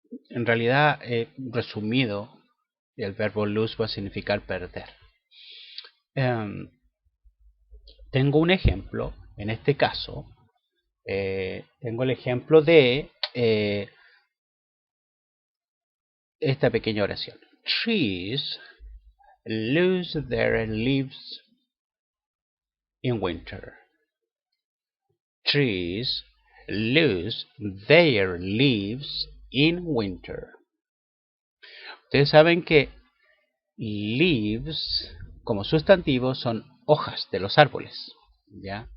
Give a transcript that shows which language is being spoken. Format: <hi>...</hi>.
<es>En realidad, resumido, el verbo lose va a significar perder. Tengo un ejemplo, en este caso, tengo el ejemplo de esta pequeña oración.</es> <en>Trees lose their leaves in winter. Trees lose their leaves in winter.</en> <es>Ustedes saben que leaves como sustantivo son hojas de los árboles, ¿ya?</es>